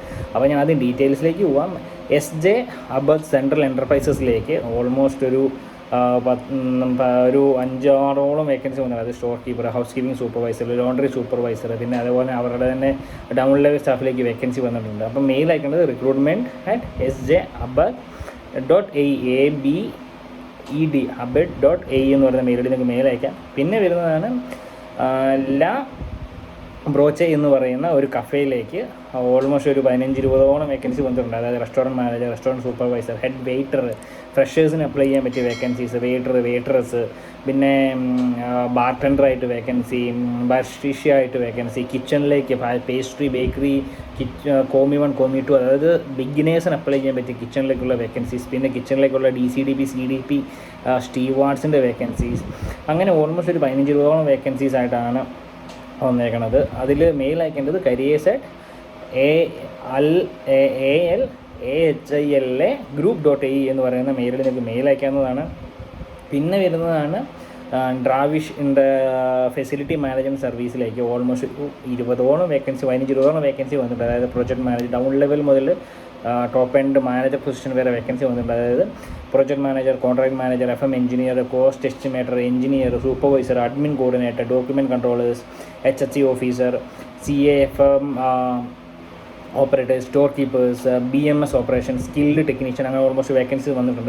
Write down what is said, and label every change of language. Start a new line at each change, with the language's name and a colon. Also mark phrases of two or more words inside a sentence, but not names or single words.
Malayalam: അപ്പോൾ ഞാൻ ആദ്യം ഡീറ്റെയിൽസിലേക്ക് പോവാം. SJ അബദ് സെൻട്രൽ എൻ്റർപ്രൈസസിലേക്ക് ഓൾമോസ്റ്റ് ഒരു 5-6ഓളം വേക്കൻസി വന്നത്. അത്
English: store keeper, house keeping supervisor, laundry supervisor,
Malayalam: പിന്നെ അതേപോലെ അവരുടെ തന്നെ
English: down level staff
Malayalam: വേക്കൻസി വന്നിട്ടുണ്ട്. അപ്പം മെയിൽ അയക്കേണ്ടത് recruitment@sjabed abed.ae എന്ന് പറയുന്ന മെയിൽ നിങ്ങൾക്ക് മെയിൽ അയക്കാം. പിന്നെ വരുന്നതാണ് ലാ ബ്രോച്ചെ എന്ന് പറയുന്ന ഒരു കഫേയിലേക്ക് ഓൾമോസ്റ്റ് ഒരു 15-20ഓളം വേക്കൻസി വന്നിട്ടുണ്ട്. അതായത്
English: restaurant manager, restaurant supervisor, head waiter,
Malayalam: ഫ്രഷേഴ്സിന് അപ്ലൈ ചെയ്യാൻ പറ്റിയ വേക്കൻസീസ്, വെയിറ്ററസ്, പിന്നെ ബാർട്ടൻഡറായിട്ട് വേക്കൻസി, ബർഷീഷ്യ ആയിട്ട് വേക്കൻസി, കിച്ചണിലേക്ക് പേസ്ട്രി, ബേക്കറി, കോമി 1, കോമി 2, അതായത് ബിഗിനേഴ്സിന് അപ്ലൈ ചെയ്യാൻ പറ്റിയ കിച്ചണിലേക്കുള്ള വേക്കൻസീസ്, പിന്നെ കിച്ചണിലേക്കുള്ള DCDP, CDP, സ്റ്റീവാർഡ്സിൻ്റെ വേക്കൻസീസ്, അങ്ങനെ ഓൾമോസ്റ്റ് ഒരു 15-20ഓളം വേക്കൻസീസ് ആയിട്ടാണ് വന്നേക്കണത്. അതിൽ മെയിൽ അയക്കേണ്ടത് careers@ALAHILA group.ae എന്ന് പറയുന്ന മെയിലിൽ നിങ്ങൾക്ക് മെയിൽ അയക്കാവുന്നതാണ്. പിന്നെ വരുന്നതാണ് ഡ്രാവിഷിൻ്റെ
English: facility management service
Malayalam: ഓൾമോസ്റ്റ് 20ഓളം വേക്കൻസി, 15-20ഓളം വേക്കൻസി വന്നിട്ടുണ്ട്. അതായത്
English: project manager, down level
Malayalam: മുതൽ
English: top end manager position
Malayalam: വരെ വേക്കൻസി വന്നിട്ടുണ്ട്. അതായത്
English: project manager, contract manager, FM engineer, cost estimator,
Malayalam: എഞ്ചിനീയർ, സൂപ്പർവൈസർ,
English: admin coordinator, document controllers, HSC officer, CAFM operators, store keepers, BMS operation, skilled technician,
Malayalam: അങ്ങനെ ഓൾമോസ്റ്റ് വേക്കൻസി വന്നിട്ടുണ്ട്.